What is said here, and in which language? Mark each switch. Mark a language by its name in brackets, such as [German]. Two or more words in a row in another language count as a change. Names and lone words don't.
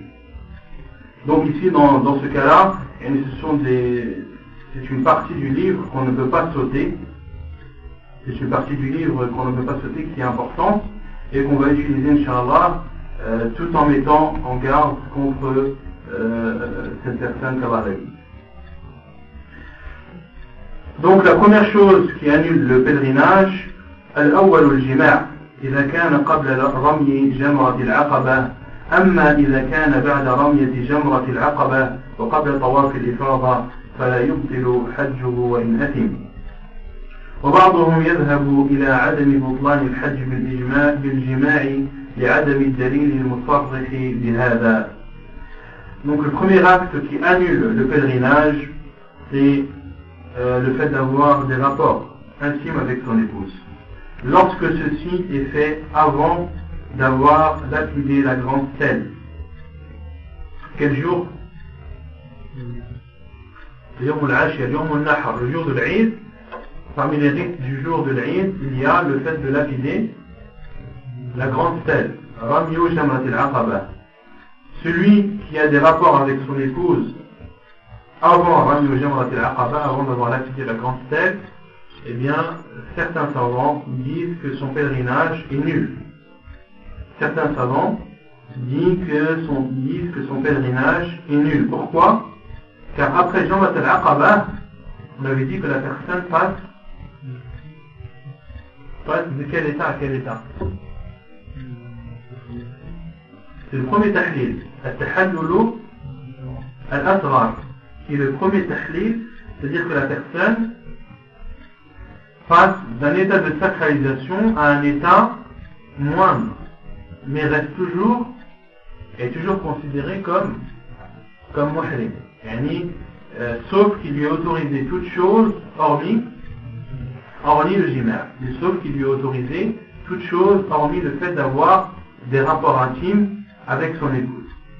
[French] Donc ici dans ce cas-là, c'est une partie du livre qu'on ne peut pas sauter, c'est une partie du livre qu'on ne peut pas sauter qui est importante et qu'on va utiliser [Arabic] إن شاء الله [French] tout en mettant en garde contre cette personne qu'Allah a dit. Donc la première chose qui annule le pèlerinage, [Arabic] الأول الجماع إذا كان قبل رمي جمرة العقبة، أما إذا كان بعد رمية جمرة العقبة وقبل طواف الإفاضة فلا يبطل حجه وإن أثم. وبعضهم يذهب إلى عدم بطلان الحج بالجماع لعدم الدليل المصرح بهذا. [French] Donc le premier acte qui annule le pèlerinage, c'est le fait d'avoir des rapports intimes avec son épouse. Lorsque ceci est fait avant d'avoir lapidé la grande stèle. Quel jour? Le jour de l'Aïd. Parmi les rites du jour de l'Aïd, il y a le fait de lapider la grande stèle. [Arabic] رمي جمرة العقبة. [French] Celui qui a des rapports avec son épouse avant [Arabic] رمي جمرة العقبة, [French] avant d'avoir lapidé la grande stèle, eh bien, certains savants disent que son pèlerinage est nul. Certains savants disent que son pèlerinage est nul. Pourquoi? Car après [Arabic] جمرة العقبة, [French] on avait dit que la personne passe de quel état à quel état? C'est le premier tahlil, [Arabic] التحلل الأصغر, [French] qui est le premier tahlil, c'est-à-dire que la personne passe d'un état de sacralisation à un état moindre, mais est toujours considéré comme muhrim, sauf qu'il lui est autorisé toute chose hormis le jima', sauf qu'il lui est autorisé toute chose hormis le fait d'avoir des rapports intimes avec son épouse.